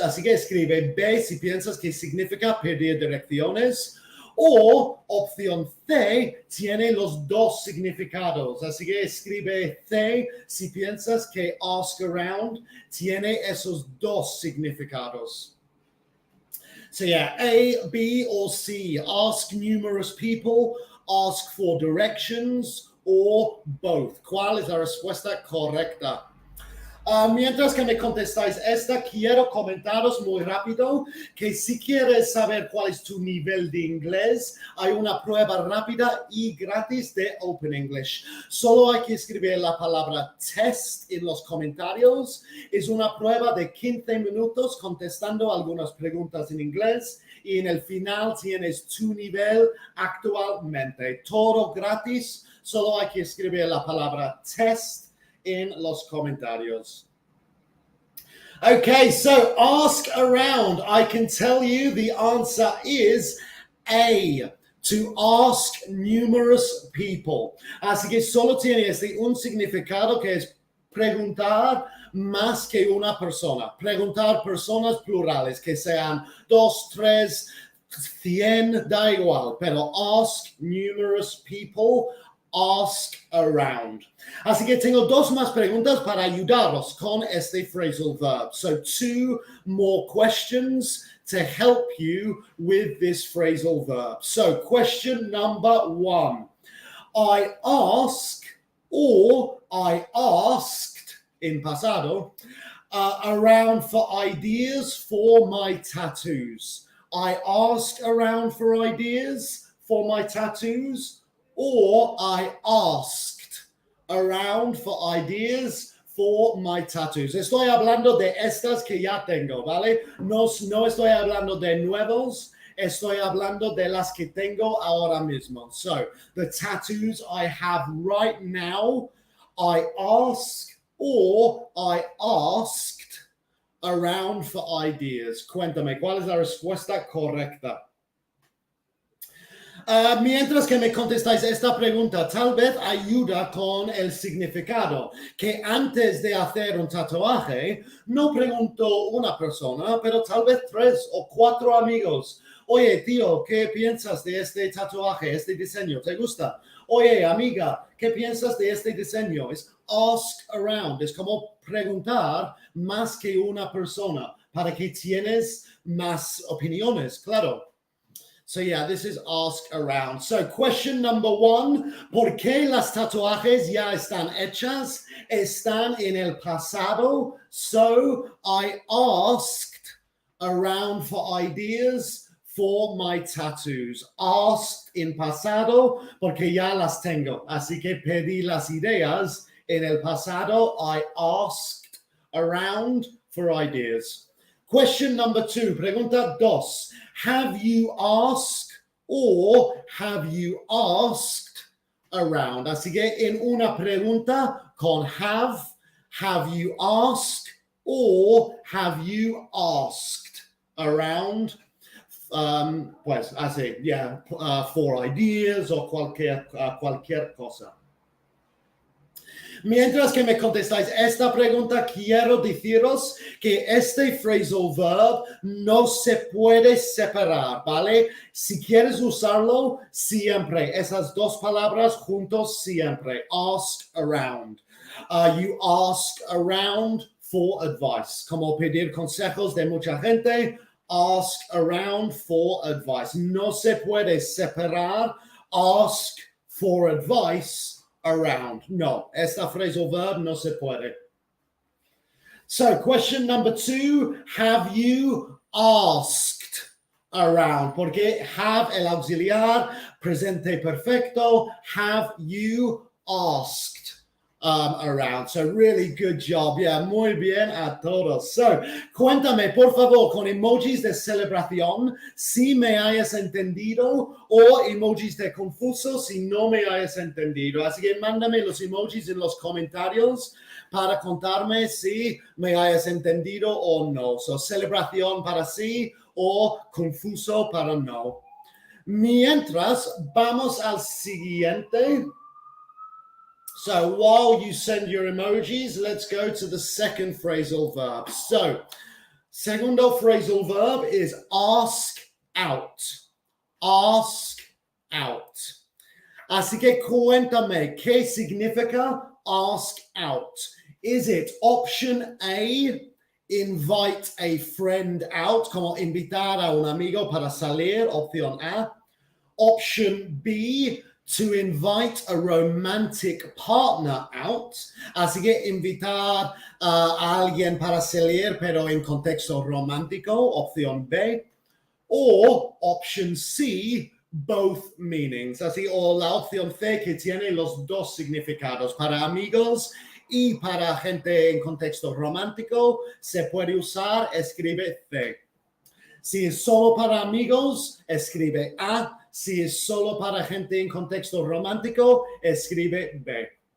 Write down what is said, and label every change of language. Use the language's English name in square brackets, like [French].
[Spanish] Así que escribe B si piensas que significa pedir direcciones. O opción C tiene los dos significados. Así que escribe C si piensas que ask around tiene esos dos significados. [English] So yeah, A, B, or C. Ask numerous people, ask for directions, or both. [Spanish] ¿Cuál es la respuesta correcta? Mientras que me contestáis esta, quiero comentaros muy rápido que si quieres saber cuál es tu nivel de inglés, hay una prueba rápida y gratis de Open English. Solo hay que escribir la palabra test en los comentarios. Es una prueba de 15 minutos contestando algunas preguntas en inglés y en el final tienes tu nivel actualmente. Todo gratis, solo hay que escribir la palabra test in los comentarios. [English] Okay, so ask around. I can tell you the answer is A, to ask numerous people. [Spanish] Así que solo tiene un significado que es preguntar más que una persona. Preguntar personas plurales, que sean 2, 3, 100, da igual, pero [English] ask numerous people. Ask around. [Spanish] Así que tengo dos más preguntas para ayudaros con este phrasal verb. [English] So 2 more questions to help you with this phrasal verb. So question number 1. I ask or I asked in pasado around for ideas for my tattoos. I asked around for ideas for my tattoos. Or I asked around for ideas for my tattoos. [Spanish] Estoy hablando de estas que ya tengo, ¿vale? No estoy hablando de nuevos. Estoy hablando de las que tengo ahora mismo. [English] So, the tattoos I have right now, I ask or I asked around for ideas. [Spanish] Cuéntame, ¿cuál es la respuesta correcta? Mientras que me contestáis esta pregunta, tal vez ayuda con el significado, que antes de hacer un tatuaje, no pregunto una persona, pero tal vez 3 o 4 amigos. Oye, tío, ¿qué piensas de este tatuaje, este diseño? ¿Te gusta? Oye, amiga, ¿qué piensas de este diseño? Es ask around, es como preguntar más que una persona, para que tienes más opiniones, claro. [English] So yeah, this is ask around. So question number 1, [Spanish] ¿por qué las tatuajes ya están hechas? Están en el pasado. [English] So I asked around for ideas for my tattoos. [Spanish] Asked en pasado porque ya las tengo. Así que pedí las ideas en el pasado. [English] I asked around for ideas. Question number 2, [Spanish] pregunta 2. [English] Have you asked or have you asked around? [Spanish] Así que en una pregunta con [English] have you asked or have you asked around? [Spanish] Pues así, [English] yeah, for ideas [Spanish] o cualquier cosa. Mientras que me contestáis esta pregunta, quiero deciros que este phrasal verb no se puede separar, ¿vale? Si quieres usarlo, siempre, esas dos palabras juntos siempre. [English] Ask around. You ask around for advice. [Spanish] Como pedir consejos de mucha gente, [English] ask around for advice. [Spanish] No se puede separar [English] ask for advice around. [Spanish] No, esta phrasal verb no se puede. [English] So, question number 2, have you asked around? [Spanish] Porque have el auxiliar, presente perfecto, [English] have you asked around? So, really good job. Yeah, [Spanish] muy bien a todos. So, cuéntame, por favor, con emojis de celebración, si me hayas entendido, o emojis de confuso, si no me hayas entendido. Así que mándame los emojis en los comentarios para contarme si me hayas entendido o no. So, celebración para sí o confuso para no. Mientras, vamos al siguiente. [English] So while you send your emojis, let's go to the second phrasal verb. So, segundo phrasal verb is ask out. Ask out. [Spanish] Así que cuéntame, ¿qué significa ask out? [English] Is it option A, invite a friend out, [Spanish] como invitar a un amigo para salir, opción A. [English] Option B, to invite a romantic partner out. [Spanish] Así que invitar a alguien para salir, pero en contexto romántico, opción B. [English] Or option C, both meanings. [Spanish] Así, o la opción C que tiene los dos significados. Para amigos y para gente en contexto romántico, se puede usar, escribe C. Si es solo para amigos, escribe A. Si es solo para gente en contexto romántico, escribe B.